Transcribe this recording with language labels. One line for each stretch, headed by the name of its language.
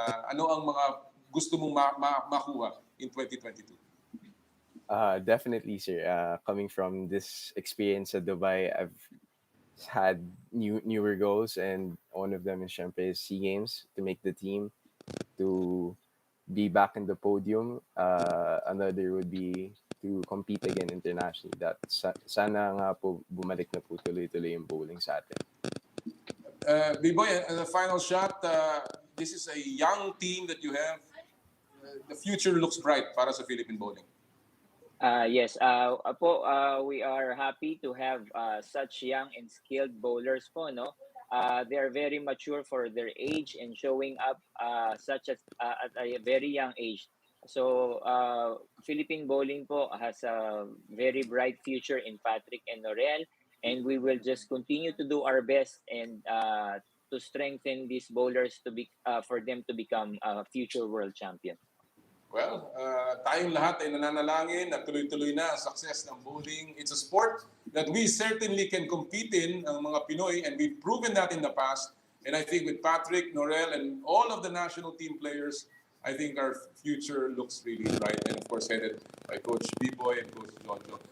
Filipino: Ano ang mga gusto mong makuha in 2022?
English: Definitely, sir. Coming from this experience at Dubai, I've had newer goals, and one of them is syempre SEA Games, to make the team, to be back in the podium. Another would be to compete again internationally.
Filipino: That sana nga po bumalik na po tuloy-tuloy yung bowling sa atin.
English: B-Boy, as a final shot, this is a young team that you have. The future looks bright
Filipino: para sa
English: Philippine bowling. Yes, we are happy to have such young and skilled bowlers po, no? They are very mature for their age and showing up such as at a very young age. So Philippine bowling po has a very bright future in Patrick and Norel, and we will just continue to do our best and to strengthen these bowlers to be for them to become future world champion.
Filipino: Well, tayong lahat ay nananalangin na tuloy-tuloy na ang success ng bowling.
English: It's a sport that we certainly can compete in,
Filipino: ang mga Pinoy,
English: and we've proven that in the past. And I think with Patrick, Norel, and all of the national team players, I think our future looks really bright, and of course headed by Coach Popoy and Coach Jojo.